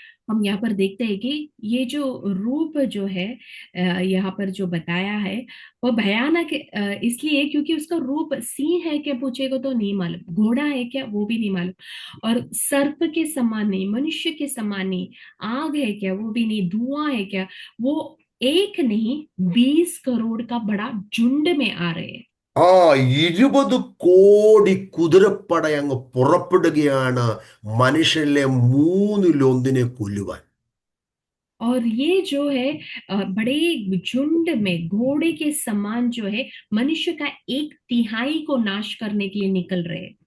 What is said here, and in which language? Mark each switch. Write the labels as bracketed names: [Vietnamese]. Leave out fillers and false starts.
[Hindi] हम यहाँ पर देखते हैं कि ये जो रूप जो है यहाँ पर जो बताया है वो भयानक इसलिए क्योंकि उसका रूप सिंह है क्या पूछेगा तो नहीं मालूम, घोड़ा है क्या वो भी नहीं मालूम, और सर्प के समान नहीं, मनुष्य के समान नहीं, आग है क्या वो भी नहीं, धुआं है क्या वो, एक नहीं 20 करोड़ का बड़ा झुंड में आ रहे हैं। [Malayalam] 20 കോടി കുതിരപ്പട അങ്ങ് പുറപ്പെടുകയാണ് മനുഷ്യരിലെ 1/3 കൊല്ലുവാൻ. [Hindi] और ये जो है बड़े झुंड में घोड़े के समान जो है मनुष्य का 1/3 को नाश करने के लिए निकल रहे हैं।